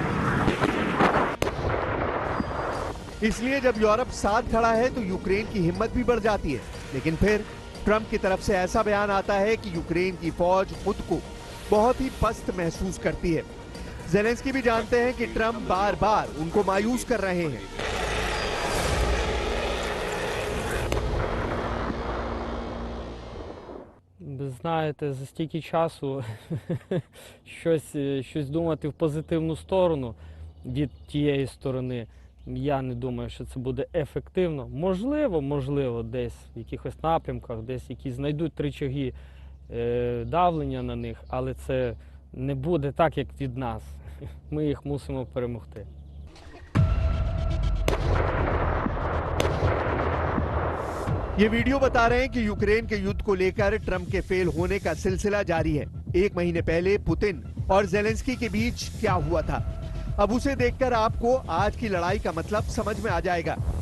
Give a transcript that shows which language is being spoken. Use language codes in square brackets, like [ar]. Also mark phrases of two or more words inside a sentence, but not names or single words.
[hi] इसलिए जब यूरोप साथ खड़ा है तो यूक्रेन की हिम्मत भी बढ़ जाती है। लेकिन फिर ट्रंप की तरफ से ऐसा बयान आता है कि यूक्रेन की फौज खुद को बहुत ही पस्त महसूस करती है। जेलेंस्की भी जानते हैं कि ट्रंप बार बार उनको मायूस कर रहे हैं। [uk] Знаєте, за стільки часу щось думати в позитивну сторону від тієї сторони, я не думаю, що це буде ефективно. Можливо, десь в якихось напрямках, десь якісь знайдуть рычаги давлення на них, але це не буде так, як від нас. Ми їх мусимо перемогти. [hi] ये वीडियो बता रहे हैं कि यूक्रेन के युद्ध को लेकर ट्रंप के फेल होने का सिलसिला जारी है। एक महीने पहले पुतिन और जेलेंस्की के बीच क्या हुआ था, अब उसे देखकर आपको आज की लड़ाई का मतलब समझ में आ जाएगा।